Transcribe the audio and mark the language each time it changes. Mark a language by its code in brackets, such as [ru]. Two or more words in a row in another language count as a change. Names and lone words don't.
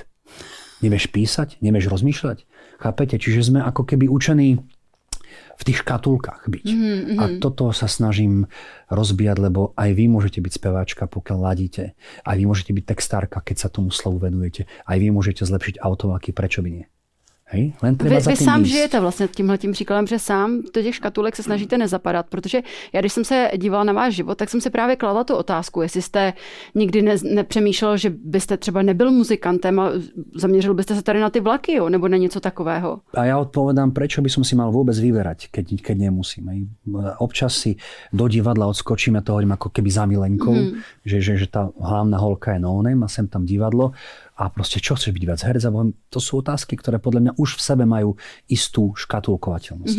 [sk] Nevieš písať? Nevieš rozmýšľať? Chápete? Čiže sme ako keby učení v tých škatulkách byť. A toto sa snažím rozbíjať, lebo aj vy môžete byť speváčka, pokiaľ ladíte. Aj vy môžete byť textárka, keď sa tomu slovu venujete. Aj vy môžete zlepšiť autovaky, prečo by nie? Hej? Len treba [cs] vy sám žijete vlastně tímhletím příkladem, že sám do těch škatulek se snažíte nezapadat, protože já, když jsem se dívala na váš život, tak jsem si právě kladla tu otázku, jestli jste nikdy nepřemýšlel, že byste třeba nebyl muzikantem a zaměřil byste se tady na ty vlaky, jo? Nebo na něco takového. [sk] A ja odpovedám, prečo by som si mal vôbec vyberať, keď nemusím. Hej? Občas si do divadla odskočím, ja to hovorím ako keby za milenkou, že tá hlavná holka je no-name a sem tam divadlo. A proste, čo chceš byť viac herec? To sú otázky, ktoré podľa mňa už v sebe majú istú škatulkovateľnosť.